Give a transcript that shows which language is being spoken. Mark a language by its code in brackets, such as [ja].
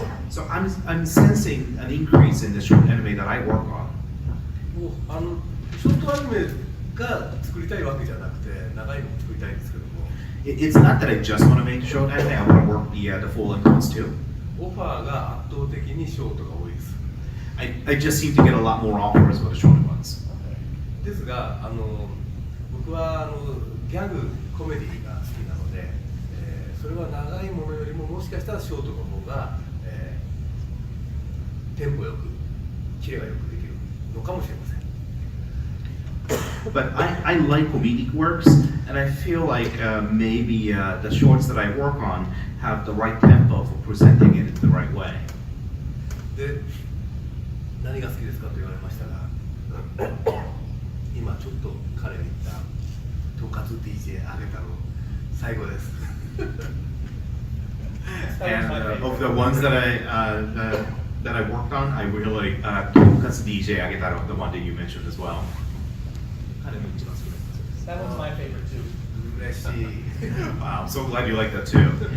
[en] So I'm sensing an increase in the short anime that I work on. [ja] もうショートアニメが作りたいわけじゃなくて長いのも作りたいんですけども。 [en] It's not that I just want to make short anime. I want to work the full length ones too. [ja] オファーが圧倒的にショートが多いです。 [en] I just seem to get a lot more offers for the short ones. [ja] ですが僕はギャグコメディが好きなので、それは長いものよりももしかしたらショートの方が、テンポよくキレがよくできるのかもしれません。 [en] But I like comedic works, and I feel like maybe the shorts that I work on have the right tempo for presenting it in the right way. [ja] で、何が好きですかと言われましたが、今ちょっと彼に言ったとんかつ DJ あげたの最後です。 [en] And of the ones that I worked on, I really like Tonkatsu DJ Agetaro, the one that you mentioned as well. That one's my favorite too. [ja] 嬉しい。 [en] Wow, I'm so glad you like that too.